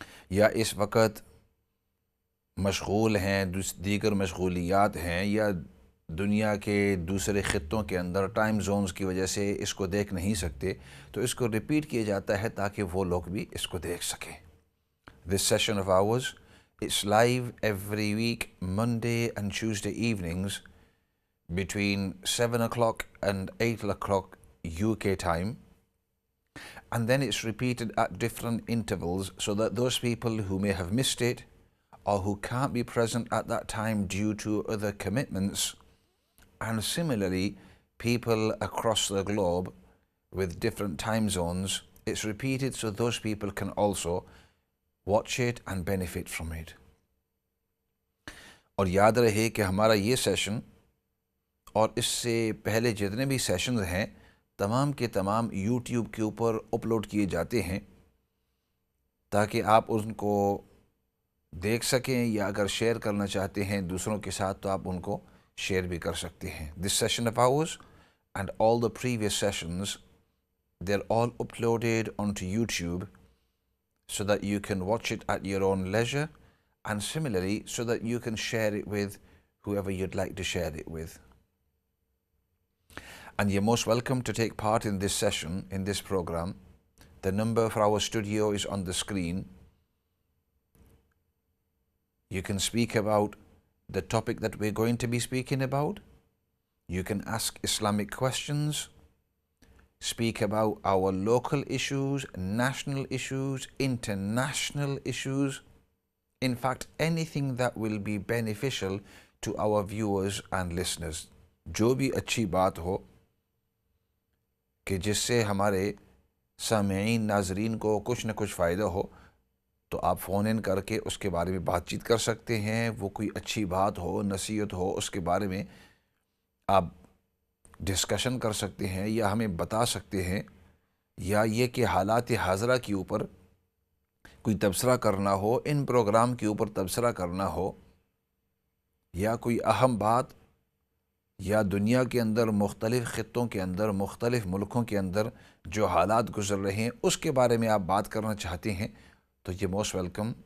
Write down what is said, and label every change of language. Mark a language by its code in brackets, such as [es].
[ur] یا اس وقت مشغول ہیں، دیگر مشغولیات ہیں، یا دنیا کے دوسرے خطوں کے اندر ٹائم زونز کی وجہ سے اس کو دیکھ نہیں سکتے، تو اس کو ریپیٹ کیا جاتا ہے تاکہ وہ لوگ بھی اس کو دیکھ سکیں. [en] This session of ours is live every week, Monday and Tuesday evenings between 7 o'clock and 8 o'clock UK time, and then it's repeated at different intervals so that those people who may have missed it or who can't be present at that time due to other commitments, and similarly people across the globe with different time zones, it's repeated so those people can also watch it and benefit from it. [ur] اور یاد رہے کہ ہمارا یہ session اور اس سے پہلے جتنے بھی سیشنز ہیں تمام کے تمام یوٹیوب کے اوپر اپلوڈ کیے جاتے ہیں تاکہ آپ ان کو دیکھ سکیں، یا اگر شیئر کرنا چاہتے ہیں دوسروں کے ساتھ تو آپ ان کو شیئر بھی کر سکتے ہیں. [en] This session of ours and all the previous sessions, they're all uploaded onto YouTube so that you can watch it at your own leisure, and similarly so that you can share it with whoever you'd like to share it with. And you're most welcome to take part in this session, in this program. The number for our studio is on the screen. You can speak about the topic that we're going to be speaking about. You can ask Islamic questions, speak about our local issues, national issues, international issues. In fact, anything that will be beneficial to our viewers and listeners. [ur] جو بھی اچھی بات ہو کہ جس سے ہمارے سامعین ناظرین کو کچھ نہ کچھ فائدہ ہو، تو آپ فون ان کر کے اس کے بارے میں بات چیت کر سکتے ہیں. وہ کوئی اچھی بات ہو، نصیحت ہو، اس کے بارے میں آپ ڈسکشن کر سکتے ہیں یا ہمیں بتا سکتے ہیں، یا یہ کہ حالات حاضرہ کے اوپر کوئی تبصرہ کرنا ہو، ان پروگرام کے اوپر تبصرہ کرنا ہو، یا کوئی اہم بات، یا دنیا کے اندر مختلف خطوں کے اندر، مختلف ملکوں کے اندر جو حالات گزر رہے ہیں اس کے بارے میں آپ بات کرنا چاہتے ہیں، تو یہ [en] Most welcome.